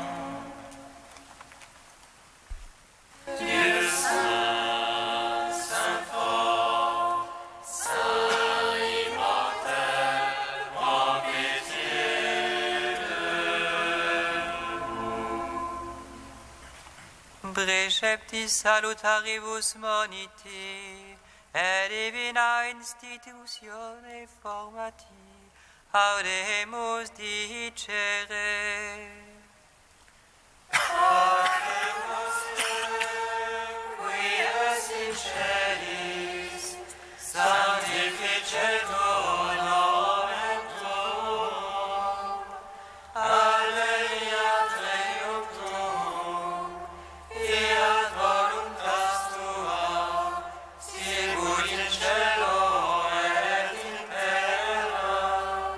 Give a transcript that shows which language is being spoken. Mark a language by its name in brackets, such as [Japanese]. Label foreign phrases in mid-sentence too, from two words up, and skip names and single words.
[French] Dieu saint, saint fort, saint immortel, prends pitié de nous. [Latin] Preceptis salutaribus moniti, et divina institutione formati, audemus dicere. Qui es in celis, sanctificetur nomen tuum, alveniat regnum tuum, fiat voluntas tua, sicut in cielo et in terra.